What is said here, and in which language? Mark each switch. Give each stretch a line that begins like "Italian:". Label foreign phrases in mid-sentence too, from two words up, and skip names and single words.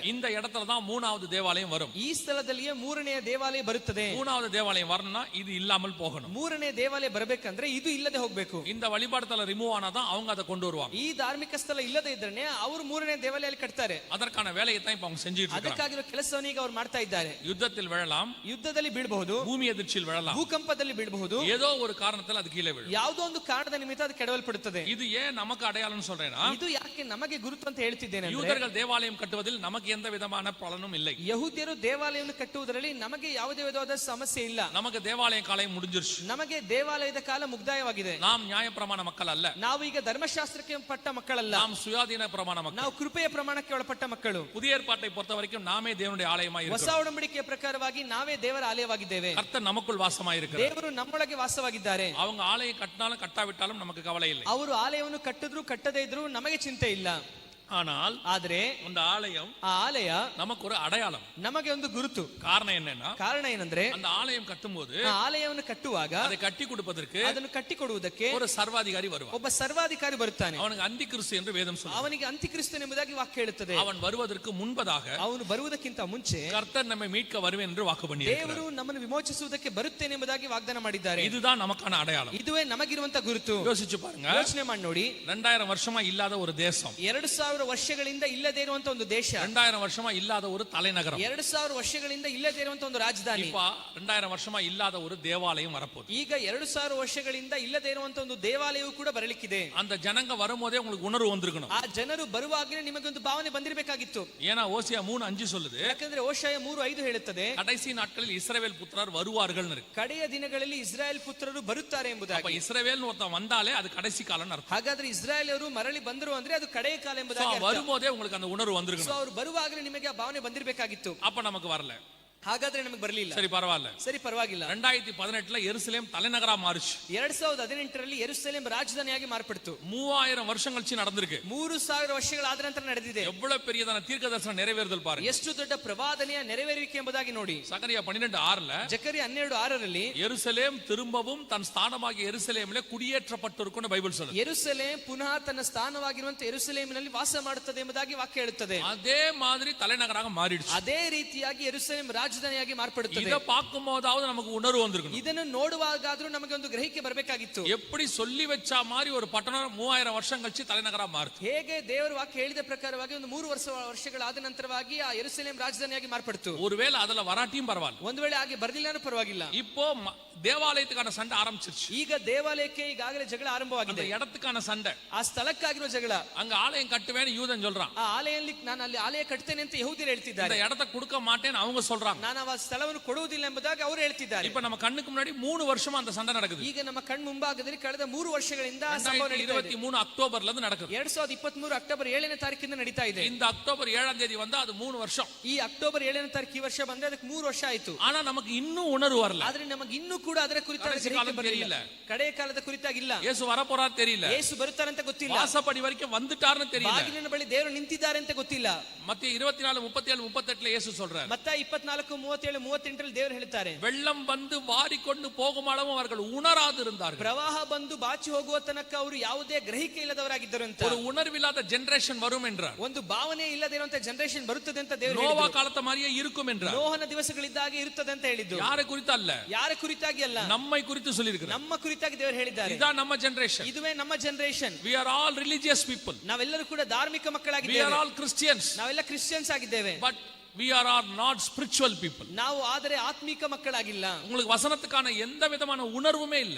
Tamil: இந்த இடத்துல தான் 3வது தேவாலயம் வரும்.
Kannada: ಈ ಸ್ಥಳದಲ್ಲಿಯೇ 3ನೇ ದೇವಾಲಯ ಬರುತ್ತದೆ.
Tamil: 3வது தேவாலயம் வரணும்னா இது இல்லாமல் போகணும்.
Kannada: 3ನೇ ದೇವಾಲಯ ಬರಬೇಕಂದ್ರೆ ಇದು ಇಲ್ಲದೆ ಹೋಗಬೇಕು.
Tamil: இந்த வழிபாடு தலம் ரிமூவ் ஆனாதான் அவங்க அதை கொண்டு வருவாங்க.
Kannada: ಈ ಧಾರ್ಮಿಕ ಸ್ಥಳ ಇಲ್ಲದೆ ಇದ್ದರೆ ಅವರು 3ನೇ ದೇವಾಲಯಲ್ಲಿ ಕಟ್ತಾರೆ.
Tamil: அதற்கான வேலையை தான் இப்ப அவங்க செஞ்சிட்டு இருக்காங்க.
Kannada: ಅದಕ್ಕಾಗಿರೋ ಕೆಲಸವನ್ನು ಈಗ ಅವರು ಮಾಡ್ತಾ ಇದ್ದಾರೆ.
Tamil: யுத்தத்தில் விழலாம்,
Kannada: ಯುದ್ಧದಲ್ಲಿ ಬೀಳಬಹುದು,
Tamil: பூமಿ எதிர்ச்சியில் விழலாம்,
Kannada: ಭೂಕಂಪದಲ್ಲಿ ಬೀಳಬಹುದು,
Tamil: ஏதோ ஒரு காரணத்தில் அது கீழே விழும்.
Kannada: ಯಾವುದೋ ಒಂದು ಕಾರಣದ ನಿಮಿತ್ತ ಅದು ಕೆಡವಲ್ಪಡುತ್ತದೆ. ಕಾಣಿಸ್ತದೆ.
Tamil: இது ஏன் நமக்கு அடையாளம் சொல்றேன்னா,
Kannada: ಇದು ಯಾಕೆ ನಮಗೆ ಗುರುತು ಅಂತ ಹೇಳ್ತಿದ್ದೇನೆ ಅಂದ್ರೆ,
Tamil: யூதர்கள் தேவாலயம் கட்டுவதில் நமக்கு எந்த விதமான பலனும் இல்லை.
Kannada: ಯಹೂದ್ಯರು ದೇವಾಲಯವನ್ನು ಕಟ್ಟುವುದರಲ್ಲಿ ನಮಗೆ ಯಾವುದೇ ವಿಧವಾದ ಸಮಸ್ಯೆ ಇಲ್ಲ.
Tamil: நமக்கு தேவாலய காலம் முடிஞ்சிருச்சு.
Kannada: ನಮಗೆ ದೇವಾಲಯದ ಕಾಲ ಮುಕ್ತಾಯವಾಗಿದೆ.
Tamil: நாம் நியாயப்பிரமாண மக்கள் அல்ல.
Kannada: ನಾವು ಈಗ ಧರ್ಮಶಾಸ್ತ್ರಕ್ಕೆ ಪಟ್ಟ ಮಕ್ಕಳಲ್ಲ.
Tamil: நாம் சுயாதீன பிரமாண மக்கள்.
Kannada: ನಾವು ಕೃಪೆಯ ಪ್ರಮಾಣಕ್ಕೆ ಒಳಪಟ್ಟ ಮಕ್ಕಳು.
Tamil: புதிய ஏற்பாட்டை பொறுத்த வரைக்கும் நாமே தேவனுடைய ஆலயமாய்
Kannada: ಹೊಸ
Tamil: இருக்கிறோம்.
Kannada: ಒಡಂಬಡಿಕೆಯ ಪ್ರಕಾರವಾಗಿ ನಾವೇ ದೇವರ ಆಲಯವಾಗಿದ್ದೇವೆ.
Tamil: கர்த்தர் நமக்குள் வாசமாய் இருக்கிறார்.
Kannada: ದೇವರು ನಮ್ಮೊಳಗೆ ವಾಸವಾಗಿದ್ದಾರೆ.
Tamil: அவங்க ஆலயம் கட்டினாலும் கட்டாவிட்டாலும் நமக்கு கவலை இல்லை.
Kannada: ಅವರು ಆಲಯವನ್ನು ಕಟ್ಟಿದ್ರು ಕಟ್ಟದೇ ಇದ್ರು ನಮಗೆ ಚಿಂತೆ ಇಲ್ಲ.
Tamil: ஆனால்
Kannada: ಆದ್ರೆ
Tamil: அந்த ஆலயம்
Kannada: ಆ ಆಲಯ
Tamil: நமக்கு ஒரு அடையாளம்.
Kannada: ನಮಗೆ ಒಂದು ಗುರುತು.
Tamil: காரணம் என்னன்னா,
Kannada: ಕಾರಣ ಏನಂದ್ರೆ,
Tamil: அந்த ஆலயம் கட்டும்போது
Kannada: ಆ ಆಲಯವನ್ನು ಕಟ್ಟುವಾಗ
Tamil: அதை கட்டி கொடுப்பதற்கு
Kannada: ಅದನ್ನು ಕಟ್ಟಿಕೊಡುವುದಕ್ಕೆ
Tamil: ஒரு சர்வாதிகாரி வருவான்.
Kannada: ಒಬ್ಬ ಸರ್ವಾಧಿಕಾರಿ ಬರುತ್ತಾನೆ.
Tamil: அவனுக்கு அந்தி கிறிஸ்து என்று வேதம் சொல்லுது.
Kannada: ಅವನಿಗೆ ಅಂತ್ಯಕ್ರಿಸ್ತನು ಎಂಬುದಾಗಿ ವಾಕ್ಯ ಹೇಳುತ್ತದೆ.
Tamil: அவன் வருவதற்கு முன்பதாக
Kannada: ಅವನು ಬರುವುದಕ್ಕಿಂತ ಮುಂಚೆ
Tamil: கர்த்தர் நம்மை மீட்க வருவேன் என்று வாக்கு பண்ணியிருக்கிறார்.
Kannada: ದೇವರು ನಮ್ಮನ್ನು ವಿಮೋಚಿಸುವುದಕ್ಕೆ ಬರುತ್ತೇನೆ ಎಂಬುದಾಗಿ ವಾಗ್ದಾನ ಮಾಡಿದ್ದಾರೆ.
Tamil: இதுதான் நமக்கான அடையாளம்.
Kannada: ಇದುವೇ ನಮಗಿರುವಂತ ಗುರುತು.
Tamil: யோசிச்சு பாருங்க,
Kannada: ಯೋಚನೆ ಮಾಡಿ ನೋಡಿ.
Tamil: 2000 வருஷமா இல்லாத ஒரு தேசம்,
Kannada: 2000 ವರ್ಷಗಳಿಂದ ಇಲ್ಲದೇ ಇರುವಂತ ಒಂದು ದೇಶ,
Tamil: 2000 வருஷமா இல்லாத ஒரு தலைநகரம்,
Kannada: 2000 ವರ್ಷಗಳಿಂದ ಇಲ್ಲದೇ ಇರುವಂತ ಒಂದು ರಾಜಧಾನಿ,
Tamil: இப்ப 2000 வருஷமா இல்லாத ஒரு தேவாலயம் வரப்போகுது.
Kannada: ಈಗ 2000 ವರ್ಷಗಳಿಂದ ಇಲ್ಲದೇ ಇರುವಂತ ಒಂದು ದೇವಾಲಯವು ಕೂಡ ಬರಲಿಕ್ಕಿದೆ.
Tamil: அந்த ஜனங்க வரும்போதே உங்களுக்கு உணர்வு வந்திருக்கணும்.
Kannada: ಆ ಜನರು ಬರುವಾಗಲೇ ನಿಮಗೊಂದು ಭಾವನೆ ಬಂದಿರಬೇಕಾಗಿತ್ತು.
Tamil: ஏன்னா ஓசியா 3:5 சொல்லுது,
Kannada: ಯಾಕಂದ್ರೆ ಓಶಾಯ 3:5 ಹೇಳುತ್ತದೆ,
Tamil: கடைசி நாட்களில் இஸ்ரவேல் புத்திரர் வருவார்கள்.
Kannada: ಕಡೆಯ ದಿನಗಳಲ್ಲಿ ಇಸ್ರಾಯೇಲ್ ಪುತ್ರರು ಬರುತ್ತಾರೆ
Tamil: அப்ப
Kannada: ಎಂಬುದಾಗಿ.
Tamil: இஸ்ரவேல் ஒருத்தன் வந்தாலே அது கடைசி காலம் அர்த்தம்.
Kannada: ಹಾಗಾದ್ರೆ ಇಸ್ರಾಯೇಲರು ಮರಳಿ ಬಂದರು ಅಂದ್ರೆ ಅದು ಕಡೆಯ ಕಾಲ ಎಂಬುದಾಗಿ ಅರ್ಥ.
Tamil: வரும்போதே உங்களுக்கு அந்த உணர்வு
Kannada: ಸೊ
Tamil: வந்திருக்கணும்.
Kannada: ಅವರು ಬರುವಾಗಲೇ ನಿಮಗೆ ಆ ಭಾವನೆ ಬಂದಿರಬೇಕಾಗಿತ್ತು.
Tamil: அப்ப நமக்கு வரல.
Kannada: ಹಾಗಾದ್ರೆ ನಮಗೆ ಬರಲಿಲ್ಲ.
Tamil: சரி, பரவாயில்ல.
Kannada: ಸರಿ, ಪರವಾಗಿಲ್ಲ.
Tamil: 2018 எருசலேம் தலைநகரா மாறுச்சு.
Kannada: 2018ರಲ್ಲಿ ಯೆರೂಸಲೇಮ್ ರಾಜಧಾನಿಯಾಗಿ ಮಾರ್ಪಡ್ತು.
Tamil: 3000 வருஷம் கழிச்சு நடந்திருக்கு.
Kannada: 3000 ವರ್ಷಗಳಾದ ನಂತರ ನಡೆದಿದೆ.
Tamil: எவ்வளவு பெரியதான தீர்க்கதரிசன நிறைவேறுதல் பாருங்க.
Kannada: ಎಷ್ಟು ದೊಡ್ಡ ಪ್ರವಾದನೆಯ ನೆರವೇರಿಕೆ ಎಂಬುದಾಗಿ ನೋಡಿ.
Tamil: சகரியா 12:6
Kannada: ಜಕರಿಯ 12:6
Tamil: எருசலேம் திரும்பவும் தன் ஸ்தானமாகிய எருசலேமிலே குடியேற்றப்பட்டிருக்குன்னு பைபிள் சொல்லுது.
Kannada: ಯೆರೂಸಲೇಮ್ ಪುನಃ ತನ್ನ ಸ್ಥಾನವಾಗಿರುವಂತ ಯೆರೂಸಲೇಮಿನಲ್ಲಿ ವಾಸ ಮಾಡುತ್ತದೆ ಎಂಬುದಾಗಿ ವಾಕ್ಯ ಹೇಳುತ್ತದೆ.
Tamil: அதே மாதிரி தலைநகராக மாறிடுச்சு.
Kannada: ಅದೇ ರೀತಿಯಾಗಿ ಯೆರೂಸಲೇಮ್ ರಾಜಧಾನಿಯಾಗಿ ಮಾರ್ಪಡುತ್ತದೆ.
Tamil: இத பார்க்கும்போதாவது நமக்கு உணர்வு வந்திருக்கணும்.
Kannada: ಇದನ್ನು ನೋಡುವಾಗಾದ್ರೂ ನಮಗೆ ಒಂದು ಗ್ರಹಿಕೆ ಬರಬೇಕಾಗಿತ್ತು.
Tamil: எப்படி சொல்லி வச்ச மாதிரி ஒரு பட்டணம் 3000 வருஷம் கழிச்சு தலைநகரா மாறுது.
Kannada: ಹೇಗೆ ದೇವರ ವಾಕ್ಯ ಹೇಳಿದ ಪ್ರಕಾರವಾಗಿ ಒಂದು 3 ವರ್ಷಗಳಾದ ನಂತರವಾಗಿ ಆ ಯೆರೂಸಲೇಮ್ ರಾಜಧಾನಿಯಾಗಿ ಮಾರ್ಪಡ್ತು.
Tamil: ஒருவேளை அதுல வராட்டியும் பரவாயில்ல.
Kannada: ಒಂದು ವೇಳೆ ಹಾಗೆ ಬರ್ಲಿಲ್ಲಾನು ಪರವಾಗಿಲ್ಲ.
Tamil: இப்போ தேவாலயத்துக்கான சண்டை ஆரம்பிச்சிருச்சு.
Kannada: ಈಗ ದೇವಾಲಯಕ್ಕೆ ಈಗಾಗಲೇ ಜಗಳ ಆರಂಭವಾಗಿದೆ.
Tamil: அந்த இடத்துக்கான சண்டை,
Kannada: ಆ ಸ್ಥಳಕ್ಕಾಗಿರುವ ಜಗಳ.
Tamil: அங்க ஆலயம் கட்டுவேன்னு யூதன் சொல்றான்.
Kannada: ಆ ಆಲಯಲ್ಲಿ ನಾನು ಅಲ್ಲಿ ಆಲಯ ಕಟ್ತೇನೆ ಅಂತ ಯಹೂದ್ಯರು ಹೇಳ್ತಿದ್ದಾರೆ.
Tamil: இந்த இடத்தை கொடுக்க மாட்டேன்னு அவங்க சொல்றாங்க.
Kannada: ನಾನು ಆ ಸ್ಥಳವನ್ನು ಕೊಡುವುದಿಲ್ಲ ಎಂಬುದಾಗಿ ಅವರು ಹೇಳ್ತಿದ್ದಾರೆ.
Tamil: இப்ப நம்ம கண்ணுக்கு முன்னாடி 3 வருஷமா அந்த சண்டை நடக்குது.
Kannada: ಈಗ ನಮ್ಮ ಕಣ್ಣು ಮುಂಭಾಗದಲ್ಲಿ ಕಳೆದ 3 ವರ್ಷಗಳಿಂದ ಸಂಭವ ನಡೀತಾ ಇದೆ.
Tamil: 2023 ಅಕ್ಟೋಬರ್ல ಇருந்து நடக்குது.
Kannada: 2023 ಅಕ್ಟೋಬರ್ 7ನೇ ತಾರೀಕಿಂದ ನಡೀತಾ ಇದೆ.
Tamil: இந்த அக்டோபர் 7ஆம் தேதி வந்தா அது 3 வருஷம்.
Kannada: ಈ ಅಕ್ಟೋಬರ್ 7ನೇ ತಾರೀಕು ಈ ವರ್ಷ ಬಂದ್ರೆ ಅದಕ್ಕೆ 3 ವರ್ಷ ಆಯ್ತು.
Tamil: ஆனா நமக்கு இன்னும் உணர்வு வரல.
Kannada: ಆದ್ರೆ ನಮಗೆ ಇನ್ನೂ ಕೂಡ ಅದರ ಕುರಿತಾಗಿ
Tamil: தெரியல.
Kannada: ಕಡೆಯ ಕಾಲದ ಕುರಿತಾಗಿಲ್ಲ.
Tamil: ಯೇಸು வரப்போறார் தெரியல.
Kannada: ಯೇಸು ಬರುತ್ತಾರಂತ ಗೊತ್ತಿಲ್ಲ.
Tamil: ವಾಸಪಡಿ ವರೆக்கும் வந்துட்டார்னு தெரியல.
Kannada: ಬಾಗಿಲಿನ ಬಳಿ ದೇವರು ನಿಂತಿದ್ದಾರೆ ಅಂತ ಗೊತ್ತಿಲ್ಲ.
Tamil: மத்திய 24 37 38ல ಯೇಸು சொல்றார்.
Kannada: ಮತ್ತಾಯ 24 37 38ರಲ್ಲಿ ದೇವರು ಹೇಳ್ತಾರೆ,
Tamil: வெள்ளம் வந்து வாரிಕೊಂಡು போகும் அளவு அவர்கள் உணராது இருந்தார்கள்.
Kannada: ಪ್ರವಾಹ ಬಂದು ಬಾಚಿ ಹೋಗುವ ತನಕ ಅವರು ಯಾವುದೇ ಗ್ರಹಿಕೆ ಇಲ್ಲದವರಾಗಿದ್ದರು ಅಂತ.
Tamil: ஒரு உணர்வில்லாத ஜெனரேஷன் வரும் என்றார்.
Kannada: ಒಂದು ಭಾವನೆ ಇಲ್ಲದೆ ಇರುವಂತ ಜನರೇಷನ್ ಬರುತ್ತದೆ ಅಂತ ದೇವರು ನೋವಾ ಹೇಳಿದರು.
Tamil: ಕಾಲದ மாதிரியே இருக்கும் என்றார்.
Kannada: ನೋಹನ ದಿವಸಗಳಿದ್ದಾಗೆ ಇರುತ್ತದೆ ಅಂತ ಹೇಳಿದ್ದು.
Tamil: யாரை குறித்து அல்ல,
Kannada: ಯಾರ ಕುರಿತಾಗಿ ಅಲ್ಲ,
Tamil: நம்மை குறித்து சொல்லியிருக்கிறார்.
Kannada: ನಮ್ಮ ಕುರಿತಾಗಿ ದೇವರು ಹೇಳಿದ್ದಾರೆ.
Tamil: இதான் நம்ம ஜெனரேஷன்.
Kannada: ಇದುವೇ ನಮ್ಮ ಜನರೇಷನ್.
English: we are all religious people.
Kannada: ನಾವೆಲ್ಲರೂ ಕೂಡ ಧಾರ್ಮಿಕ
English: we
Kannada: ಮಕ್ಕಳಾಗಿದ್ದೇವೆ.
English: are all Christians.
Kannada: ನಾವೆಲ್ಲ ಕ್ರಿಶ್ಚಿಯನ್ಸ್ ಆಗಿದ್ದೇವೆ.
English: but we are all not spiritual people.
Kannada: ನಾವು ಆದರೆ ಆತ್ಮಿಕ ಮಕ್ಕಳಾಗಿಲ್ಲ.
Tamil: உங்களுக்கு வசனத்துக்கான எந்த விதமான உணர்வுமே இல்ல.